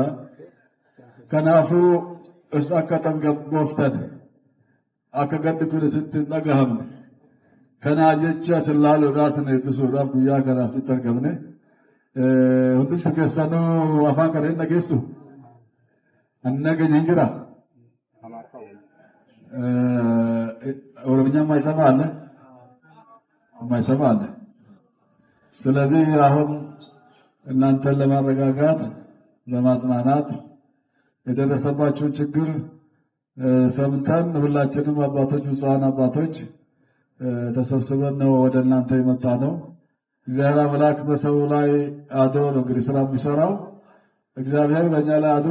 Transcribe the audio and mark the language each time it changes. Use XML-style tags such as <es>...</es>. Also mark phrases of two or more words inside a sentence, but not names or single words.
<om>Kanaafuu is akka tasgabbooftan akka gaddi kun isitti hin dhagahamne. Kanaa jecha isin laaluudhaaf isin eebbisuudhaaf guyyaa kana asitti argamne. Hundumti keessanuu afaan kana hin dhageessu. Ani dhageenye hin jira.</om> <am>ኦሮምኛ የማይሰማ አለ? የማይሰማ አለ? ስለዚህ አሁን እናንተን ለማረጋጋት ለማጽናናት የደረሰባችሁን ችግር ሰምተን ሁላችንም አባቶች ብፁዓን አባቶች ተሰብስበን ነው ወደ እናንተ የመጣ ነው። እግዚአብሔር አምላክ በሰው ላይ አድሮ ነው እንግዲህ ስራ የሚሰራው። እግዚአብሔር በእኛ ላይ አድሮ</am>